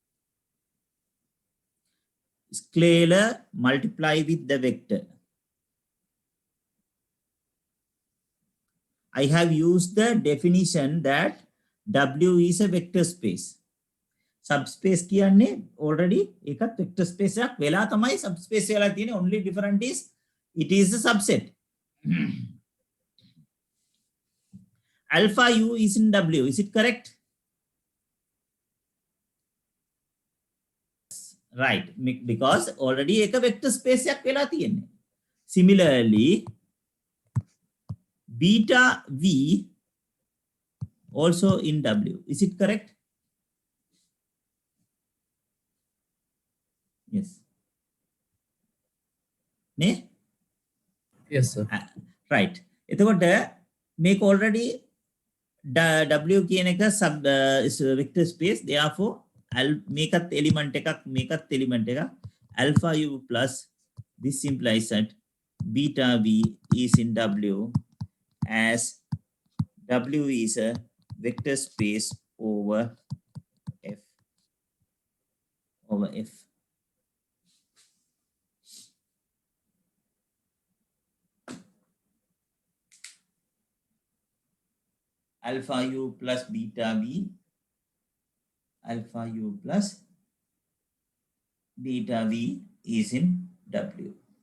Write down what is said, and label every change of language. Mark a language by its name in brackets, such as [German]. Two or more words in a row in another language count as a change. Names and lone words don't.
[English] Scalar multiply with the vector. I have used the definition that W is a vector space. [Sinhala] Subspace කියන්නේ already එකත් [English] vector space [Sinhala] එකක් වෙලා තමයි subspace වෙලා තියෙන්නේ. [English] Only different is it is a subset. Alpha U is in W. Is it correct? Right, because already එක vector space [Sinhala] එකක් වෙලා තියෙන්නේ. [English] Similarly, beta V also in W. Is it correct? Yes. Yes, sir. Right. [Sinhala] එතකොට මේක [English] already W [Sinhala] කියන එක [English] is a vector space. Therefore, මේකත් element එකක් alpha U plus this implies that beta V is in W as W is a vector space over F. over F. Alpha U plus beta V, alpha U plus beta V is in W.